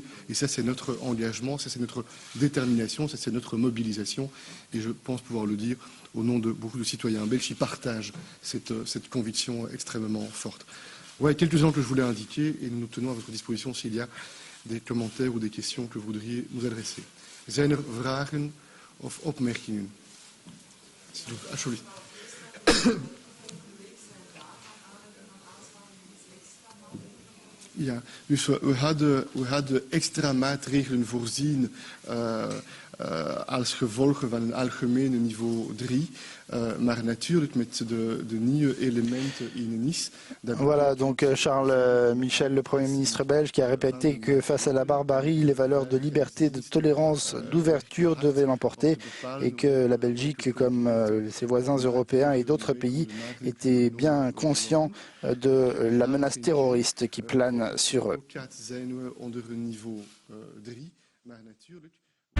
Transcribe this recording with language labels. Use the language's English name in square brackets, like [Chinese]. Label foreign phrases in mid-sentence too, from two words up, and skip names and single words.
[French] Et ça, c'est notre engagement, ça, c'est notre détermination, ça, c'est notre mobilisation. Et je pense pouvoir le dire au nom de beaucoup de citoyens belges qui partagent cette conviction extrêmement forte. Voilà quelques éléments que je voulais indiquer et nous nous tenons à votre disposition s'il y a des commentaires ou des questions que vous voudriez nous adresser. [Dutch] Zijn er vragen of opmerkingen? Alsjeblieft. Ja, dus we hadden extra maatregelen voorzien als gevolg van een algemene niveau 3. Maar natuurlijk met de nieuwe elementen in Nice. [French] Voilà, donc Charles Michel, le Premier ministre belge, qui a répété que face à la barbarie, les valeurs de liberté, de tolérance, d'ouverture devaient l'emporter et que la Belgique, comme ses voisins européens et d'autres pays, étaient bien conscients de la menace terroriste qui plane sur eux. [Dutch] Zijn we onder een niveau 3, maar natuurlijk